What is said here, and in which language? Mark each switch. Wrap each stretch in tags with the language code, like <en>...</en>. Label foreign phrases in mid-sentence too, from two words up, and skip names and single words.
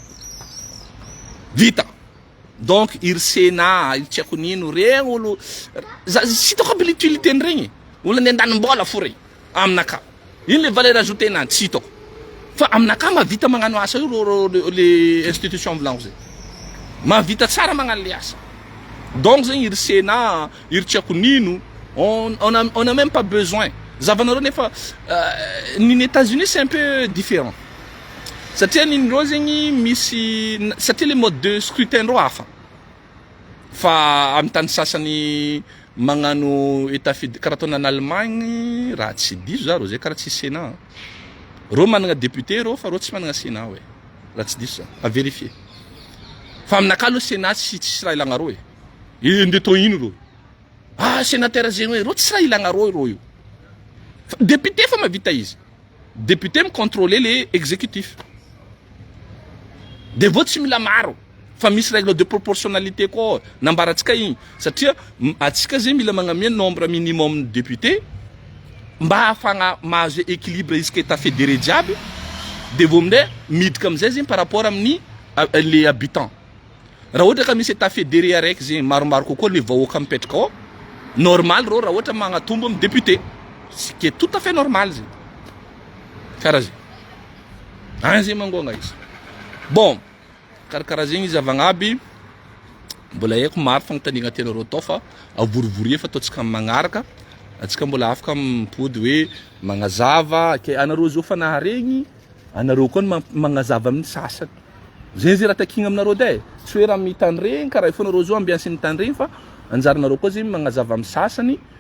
<mg>vita donc iry sénat iry tsy haiko nino regny olo sy hitako aby l'utilité regny olo andeha andanim-bola fo regny aminaka ino</mg> <fr>le valeur ajoutée</fr> <mg>nany tsy hitako fa aminaka mahavita magnano asa io le institution volagno zegny mahavita tsara magnano le asa Donc zegny iry Sénat, iry tiako nino,</mg> <fr>on a même pas besoin.</fr> <mg>Zavanareo nefa ny</mg> <fr>États-Unis c'est un peu différent.</fr> <mg>Satria nin'ireo zegny misy satria</mg> <fr>le mode de scrutin</fr> <mg>reo hafa. Fa amin'ny tany sasany magnano état karaha ataony</mg> <fr>en Allemagne</fr> <mg>raha tsy diso za reo zay karaha tsy Sénat. Reo managna député reo fa reo tsy managna Sénat ouais. Raha tsy diso za,</mg> <fr>à vérifier.</fr> <mg>Fa aminakahy aloha Sénat tsy raha ilagna reo e. Ndeha tô ino reo? Ah sénateur zegny hoe reo tsy raha ilagna reo io. Député fa mahavita izy. Député micontrôler</mg> <fr>les exécutifs.</fr> <mg>De vote tsy mila maro. Fa misy</mg> <fr>règle de proportionnalité</fr> <mg>koa nambarantsika igny satria atsika zegny mila magnamia</mg> <fr>nombre minimum de député</fr> <mg>mba ahafagna mahazo équilibre isaka état fédéré jiaby de vao amin'izay midika amin'izay zegny</mg> <fr>par rapport</fr> <mg>amin'ny</mg> <fr>les habitants.</fr> <mg>Raha ohatra ka misy état fédéré araiky zegny maromaro kokoa le vahoaka mipetraka ao normal reo raha ohatra magnatombo amin'ny député,</mg> <fr>ce qui est tout à fait normal</fr> <mg>zegny karaha zegny. Agny zegny mangôna izy. Bon karakaraha zegny izy avagnaby mbola haiko maro fagnotaniagna tianareo atao fa avorivory fa ataontsika magnaraka atsika mbola afaka mipody hoe magnazava ke anareo zao fa naharegny anareo koa magnazava amin'ny sasany zegny zay raha takigna aminareo day tsy hoe raha mitandregny karaha ifo anareo zao ambiansy mitandregny fa anjaranareo koa zegny magnazava amin'ny sasany</mg>